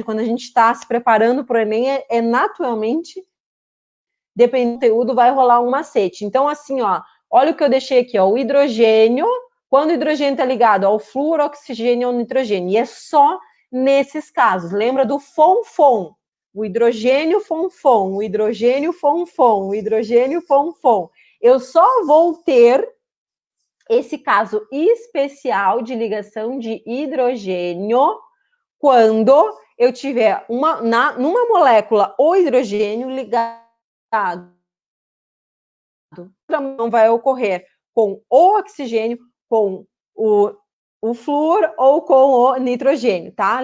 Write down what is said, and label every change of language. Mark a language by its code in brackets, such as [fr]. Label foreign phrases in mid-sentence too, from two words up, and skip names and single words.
[pt] Quando a gente está se preparando para o Enem, naturalmente, dependendo do conteúdo, vai rolar um macete. Então, assim, ó, olha o que eu deixei aqui, ó, o hidrogênio, quando o hidrogênio está ligado ao flúor, oxigênio ou nitrogênio, e é só nesses casos. Lembra do fom-fom? O hidrogênio fom-fom, o hidrogênio fom-fom, o hidrogênio fom-fom. Eu só vou ter esse caso especial de ligação de hidrogênio quando eu tiver numa molécula o hidrogênio ligado. Não vai ocorrer com o oxigênio, com o flúor ou com o nitrogênio, tá?